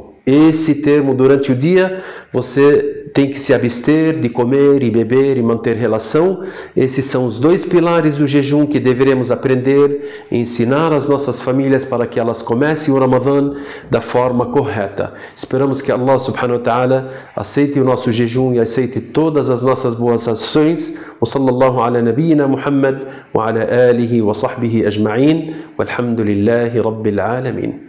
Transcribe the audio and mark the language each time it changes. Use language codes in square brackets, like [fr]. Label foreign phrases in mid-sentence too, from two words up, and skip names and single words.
[pt] Esse termo durante o dia, você tem que se abster de comer e beber e manter relação. Esses são os dois pilares do jejum que deveremos aprender e ensinar às nossas famílias para que elas comecem o Ramadã da forma correta. Esperamos que Allah [ar] سبحانه وتعالى [pt] aceite o nosso jejum e aceite todas as nossas boas ações. [ar] وصلى الله على نبينا محمد وعلى آله وصحبه أجمعين. والحمد لله رب العالمين.